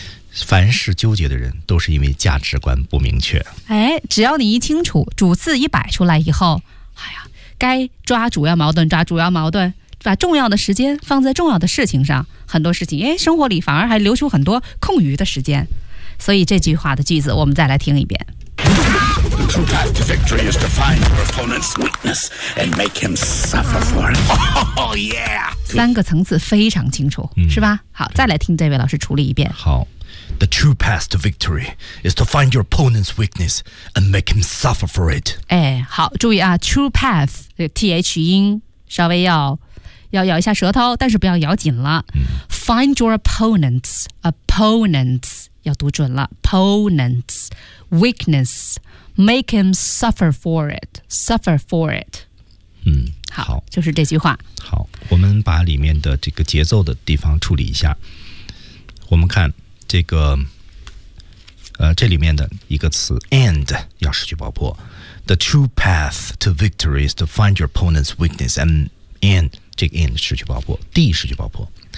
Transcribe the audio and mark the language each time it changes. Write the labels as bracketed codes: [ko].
[zh] 凡事纠结的人，都是因为价值观不明确。哎，只要你一清楚，主次一摆出来以后，哎呀，该抓主要矛盾，抓主要矛盾，把重要的时间放在重要的事情上，很多事情，哎，生活里反而还留出很多空余的时间。所以这句话的句子，我们再来听一遍。 [en] The true path to victory is to find your opponent's weakness and make him suffer for it. Oh, yeah! [zh] 三个层次非常清楚，是吧？好，再来听这位老师处理一遍。好。 [en] The true path to victory is to find your opponent's weakness and make him suffer for it. [zh] 哎，好，注意啊 ,true path, TH 音稍微要咬一下舌头，但是不要咬紧了。 [en] Find your opponents, [zh] 要读准了 [en] ,opponents, weakness,Make him suffer for it. Suffer for it. [zh] 好，就是这句话。好，我们把里面的这个节奏的地方处理一下。我们看这个，这里面的一个词 and 要失去爆破。 [en] The true path to victory is to find your opponent's weakness and [zh] 这个 [en] and [zh] 失去爆破 ，d 失去爆破。